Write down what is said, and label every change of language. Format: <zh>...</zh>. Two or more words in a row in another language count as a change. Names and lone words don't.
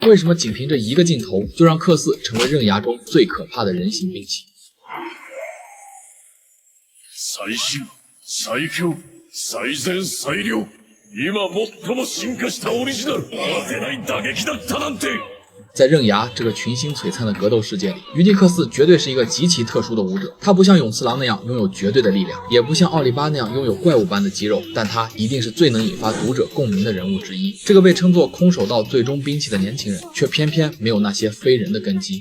<zh>为什么仅凭这一个镜头就让克斯成为刃牙中最可怕的人形兵器？</zh> <ja>最新、最強、最善、最良、今最も進化したオリジナル、当てない打撃だったなんて。</ja> <zh>在刃牙这个群星璀璨的格斗世界里，于蒂克斯绝对是一个极其特殊的武者。他不像勇次郎那样拥有绝对的力量，也不像奥利巴那样拥有怪物般的肌肉，但他一定是最能引发读者共鸣的人物之一。这个被称作空手道最终兵器的年轻人，却偏偏没有那些非人的根基。</zh>